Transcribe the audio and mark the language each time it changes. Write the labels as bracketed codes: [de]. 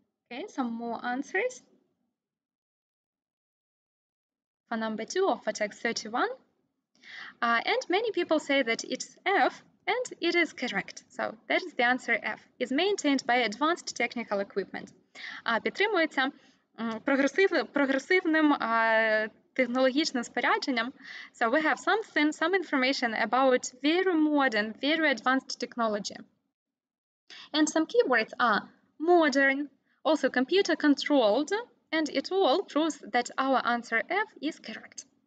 [en] Okay, some more answers. For number 2 or for text 31. And many people say that it's F, and it is correct. So that is the answer F, is maintained by advanced technical equipment. [uk] Підтримується прогресивним технологічним спорядженням. [en] So we have some information about very modern, very advanced technology. And some keywords are modern, also computer controlled, and it all proves that our answer F is correct.